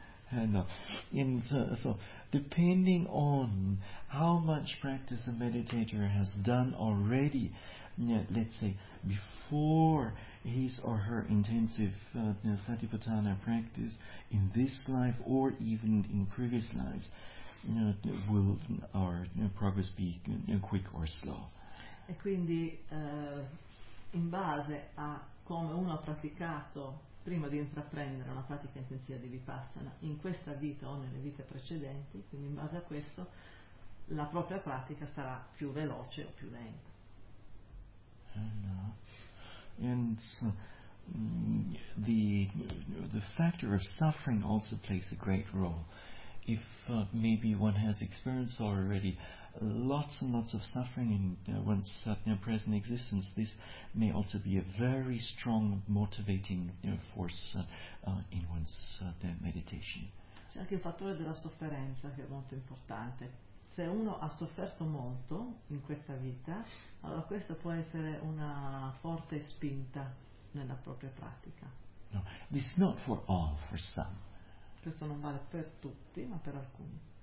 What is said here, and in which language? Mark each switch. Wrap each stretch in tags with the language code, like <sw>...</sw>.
<en>And, so depending on how much practice the meditator has done already, let's say before his or her intensive Satipatthana practice in this life or even in previous lives, will our progress be quick or slow?</en> <it>E quindi in base a come uno ha praticato prima di intraprendere una pratica intensiva di Vipassana in questa vita o nelle vite precedenti, quindi in base a questo la propria pratica sarà più veloce o più lenta.</it> <en>And so, the factor of suffering also plays a great role. If maybe one has experienced already lots and lots of suffering in one's present existence, this may also be a very strong motivating force in one's meditation.</en> <it>C'è anche il fattore della sofferenza che è molto importante. Se uno ha sofferto molto in questa vita, allora questa può essere una forte spinta nella propria pratica.</it> <en>No, this is not for all, for some.</en> <it>Questo non vale per tutti, ma per alcuni.</it>